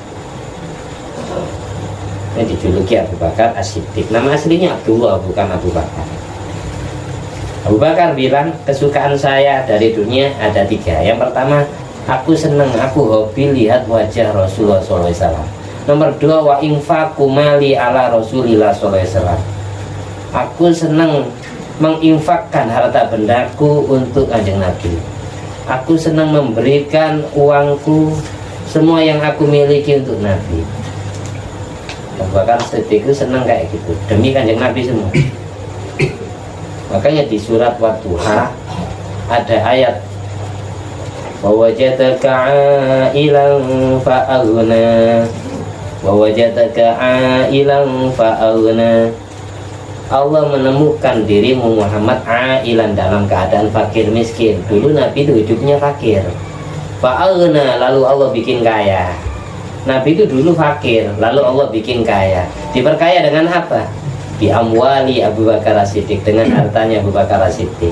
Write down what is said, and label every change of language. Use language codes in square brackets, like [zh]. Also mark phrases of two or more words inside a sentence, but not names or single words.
[id] Ini dijuluki Abu Bakar As-Siddiq. Nama aslinya Abdullah, bukan Abu Bakar. Abu Bakar bilang, kesukaan saya dari dunia ada 3. Yang pertama, aku senang, aku hobi lihat wajah Rasulullah SAW. Nomor 2, [ar] وأنفق مالي على رسول الله ﷺ. [id] Aku senang menginfakkan harta bendaku untuk Kanjeng Nabi. Aku senang memberikan uangku, semua yang aku miliki untuk Nabi. Abu Bakar Siddiq itu senang kayak gitu, demi Kanjeng Nabi semua. Makanya di surat Wadduha ada ayat, [ar] ووجدك عائلا فأغنى، ووجدك عائلا فأغنى. [id] Allah menemukan dirimu Muhammad ailan, dalam keadaan fakir miskin. Dulu Nabi itu hidupnya fakir, fa'aghna, lalu Allah bikin kaya. Nabi itu dulu fakir, lalu Allah bikin kaya. Diperkaya dengan apa? [ar] بأموال أبي بكر الصديق, [id] dengan hartanya Abu Bakar As-Siddiq.